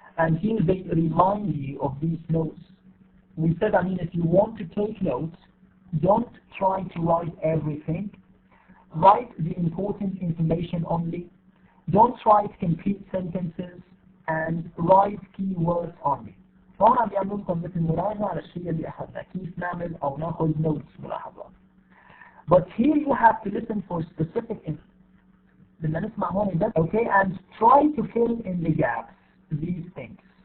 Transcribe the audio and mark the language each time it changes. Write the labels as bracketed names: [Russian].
[English] And here they remind you of these notes. We said, I mean, if you want to take notes, don't try to write everything. Write the important information only. Don't write complete sentences and write keywords only. [Arabic] فهون عم بيعملوا لكم مثل مراجعة على الشيء اللي أخذناه، كيف نعمل أو ناخذ notes ملاحظات. [English] But here you have to listen for specific information. [Arabic] بدنا نسمع هون بس, [English] okay, and try to fill in the gaps. These things.